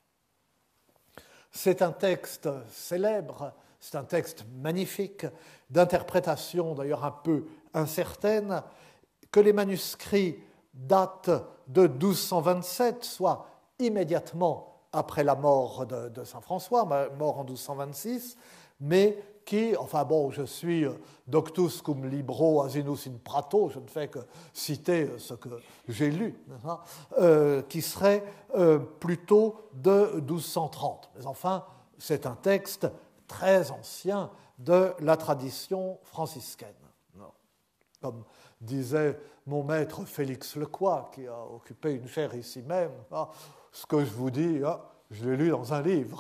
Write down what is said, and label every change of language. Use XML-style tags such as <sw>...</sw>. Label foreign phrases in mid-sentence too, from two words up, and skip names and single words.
<fr>C'est un texte célèbre, c'est un texte magnifique, d'interprétation d'ailleurs un peu incertaine, que les manuscrits datent de 1227, soit immédiatement après la mort de saint François, mort en 1226, mais qui, enfin bon, je suis</fr> <la>doctus cum libro asinus in prato,</la> <fr>je ne fais que citer ce que j'ai lu, qui serait plutôt de 1230. Mais enfin, c'est un texte très ancien de la tradition franciscaine. Comme disait mon maître Félix Lecroix, qui a occupé une chaire ici même, ce que je vous dis, je l'ai lu dans un livre.</fr>